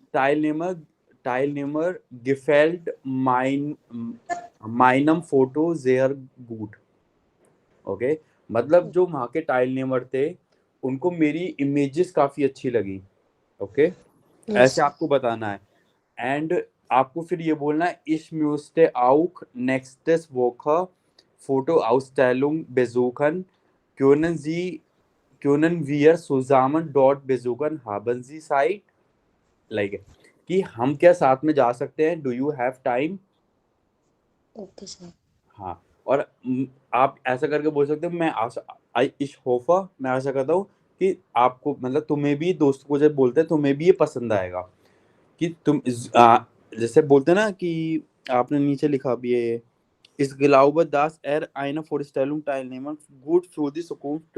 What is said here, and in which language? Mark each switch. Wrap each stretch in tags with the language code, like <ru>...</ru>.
<de>Teilnehmer, Teilnehmer gefällt meinem Foto sehr gut।</de> <hi>Okay, मतलब जो वहाँ के टाइलनेमर थे, उनको मेरी इमेजेस काफी अच्छी लगी। ओके, यस, ऐसे आपको बताना है। एंड आपको फिर ये बोलना है,</hi> <de>ich müsste auch nächstes Woche Fotoausstellung besuchen। Können Sie, können wir zusammen dort besuchen? Haben Sie Zeit?</de> <hi>Like कि हम क्या साथ में जा सकते हैं?</hi> <en>Do you have time?</en> <hi>Okay sir, हाँ, और आप ऐसा करके बोल सकते हो, मैं आशा आई इश होफा, मैं आशा करता हूँ कि आपको मतलब तुम्हें भी, दोस्त को जब बोलते हैं तुम्हें भी ये पसंद आएगा, कि जैसे बोलते हैं ना कि आपने नीचे लिखा भी है ये,</hi> <de>इस गिलाउबत दास एर आइना फॉर टाइल गुड फ्रू दी सुकूफ्ट।</de>